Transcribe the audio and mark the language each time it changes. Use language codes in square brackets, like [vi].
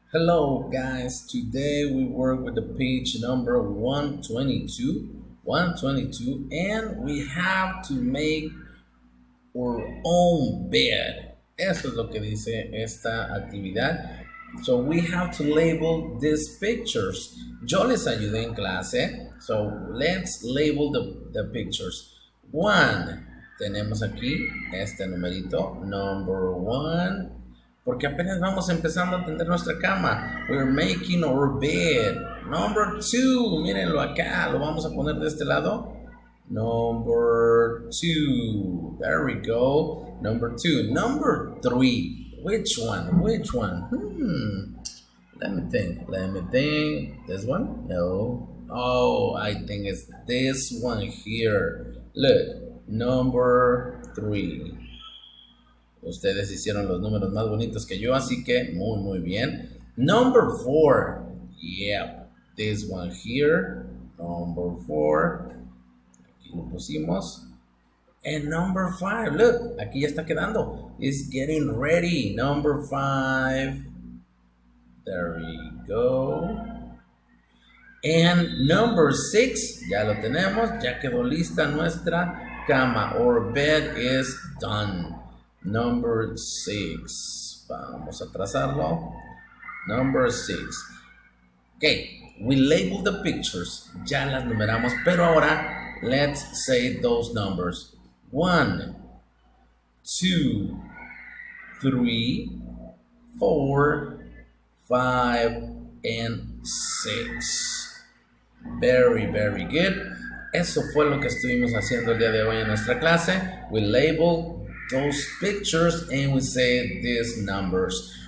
[en] Hello guys, today we work with the page number 122, and we have to make our own bed. [es] Eso es lo que dice esta actividad. [en] So we have to label these pictures. [es] Yo les ayudé en clase, [en] so let's label the pictures. [es] One, tenemos aquí este numerito, [en] number one, [es] porque apenas vamos empezando a tender nuestra cama. [en] We're making our bed. Number two, [es] mírenlo acá, lo vamos a poner de este lado. [en] Number two, there we go. Number two, number three. Which one? Which one? Let me think. This one? No. Oh, I think it's this one here. Look, number three. [es] Ustedes hicieron los números más bonitos que yo, así que muy bien. [en] Number four. Yep, this one here. Number four. [es] Aquí lo pusimos. [en] And number five. [es] Look, aquí ya está quedando. [en] It's getting ready. Number five. There we go. And number six. [es] Ya lo tenemos. Ya quedó lista nuestra cama. [en] Our bed is done. Number six. [es] Vamos a trazarlo. [en] Number six. Okay, we label the pictures. [es] Ya las numeramos, pero ahora [en] let's say those numbers. 1, 2, 3, 4, 5, and 6. Very good. [es] Eso fue lo que estuvimos haciendo el día de hoy en nuestra clase. [en] We label those pictures and we say these numbers.